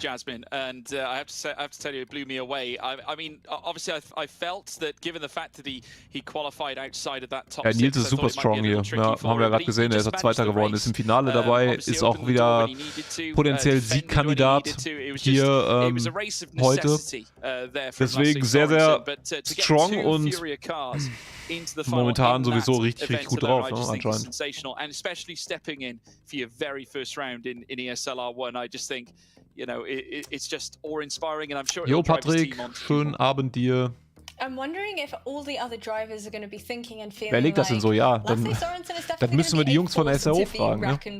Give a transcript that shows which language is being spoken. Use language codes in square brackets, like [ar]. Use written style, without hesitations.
[en] Jasmine, and I have to tell you, it blew me away. I mean, obviously, I felt that given the fact that he qualified outside of that top [de] ja, Nils ist super [en] strong [de] hier. Ja, haben wir ja gerade gesehen, er ist Zweiter geworden, ist im Finale dabei, ist auch wieder potenziell Siegkandidat hier heute. Deswegen sehr, sehr [en] strong [de] und momentan sowieso richtig gut drauf, ne, anscheinend. [en] And especially stepping in for your very first round in ESL R1, I just think, you know, it's just awe-inspiring, and I'm sure. [de] Jo, Patrick, schönen Abend dir. [en] I'm wondering if all the other drivers are going to be thinking and feeling. [de] Wer legt das denn so? Ja, dann müssen wir die Jungs von der SRO fragen. Ne?